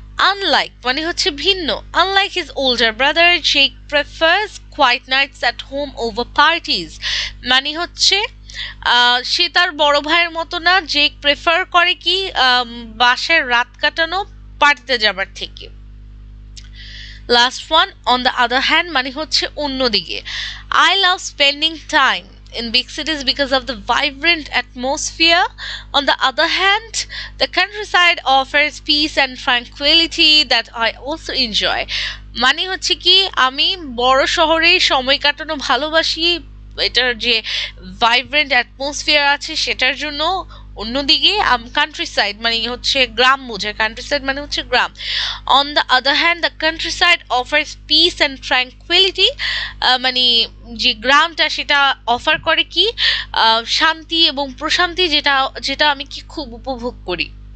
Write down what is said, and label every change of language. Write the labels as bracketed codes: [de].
[bn] Unlike মানে হচ্ছে ভিন্ন। [en] unlike his older brother Jake prefers quiet nights at home over parties, [bn] মানে হচ্ছে সে তার বড় ভাইয়ের মতো না, জেক প্রেফার করে কি বাসায় রাত কাটানো পার্টিতে যাবার থেকে। Last one, on the other hand মানে হচ্ছে অন্যদিকে। [en] I love spending time in big cities because of the vibrant atmosphere. On the other hand, the countryside offers peace and tranquility that I also enjoy. [bn] মানে হচ্ছে কি আমি বড় শহরে সময় কাটানো ভালোবাসি, এটার যে ভাইব্রেন্ট অ্যাটমসফিয়ার আছে সেটার জন্য। অন্যদিকে কান্ট্রি সাইড মানে হচ্ছে গ্রাম বোঝায়, কান্ট্রি সাইড মানে হচ্ছে গ্রাম। [en] on the other hand the countryside offers peace and tranquility, [bn] মানে যে গ্রামটা সেটা অফার করে কি শান্তি এবং প্রশান্তি, যেটা যেটা আমি কি খুব উপভোগ করি।